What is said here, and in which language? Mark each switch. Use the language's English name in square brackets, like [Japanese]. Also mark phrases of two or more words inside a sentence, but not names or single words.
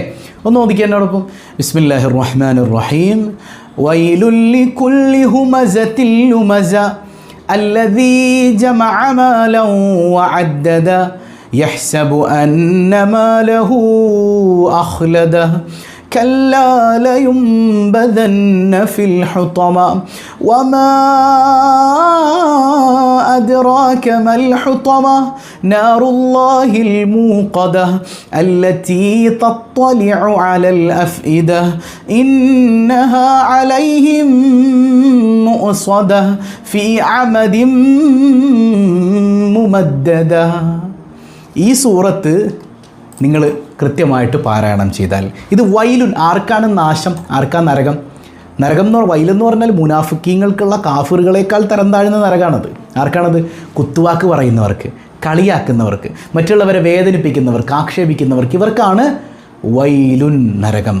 [Malayalam] ഒന്ന് ഓദിക്കുക എന്നോടൊപ്പം. [Arabic] بسم الله الرحمن الرحيم. ويل لكل همزة لمزة الذي جمع مالا وعدده يحسب أن ماله أخلده كلا لينبذن في الحطمة وما أدراك ما الحطمة نار الله الموقدة التي تطلع على الأفئدة إنها عليهم مؤصدة في عمد ممددة. [Malayalam] ഈ സൂറത്ത് നിങ്ങൾ കൃത്യമായിട്ട് പാരായണം ചെയ്താൽ ഇത് വൈലുൻ, ആർക്കാണ് നാശം, ആർക്കാ നരകം? നരകം എന്ന് വൈലെന്ന് പറഞ്ഞാൽ മുനാഫിക്കീങ്ങൾക്കുള്ള കാഫിറുകളേക്കാൾ തരം താഴ്ന്ന നരകമാണത്. ആർക്കാണത്? കുത്തുവാക്ക് പറയുന്നവർക്ക്, കളിയാക്കുന്നവർക്ക്, മറ്റുള്ളവരെ വേദനിപ്പിക്കുന്നവർക്ക്, ആക്ഷേപിക്കുന്നവർക്ക്, ഇവർക്കാണ് വൈലുൻ, നരകം.